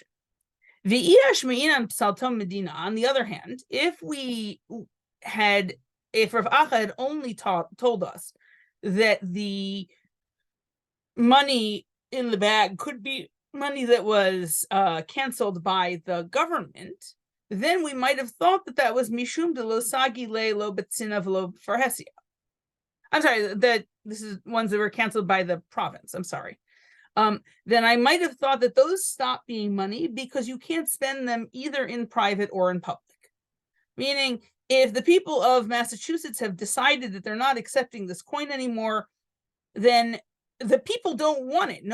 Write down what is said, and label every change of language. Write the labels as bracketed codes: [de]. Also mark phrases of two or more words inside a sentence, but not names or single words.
[en] On the other hand, if Rav Acha had only told us that the money in the bag could be money that was canceled by the government, then we might have thought that was [arc] משום דלא סגי לא בצינעא ולא בפרהסיא. [en] I'm sorry, that this is ones that were canceled by the province. I'm sorry. Then I might have thought that those stop being money because you can't spend them either in private or in public. Meaning, if the people of Massachusetts have decided that they're not accepting this coin anymore, then the people don't want it.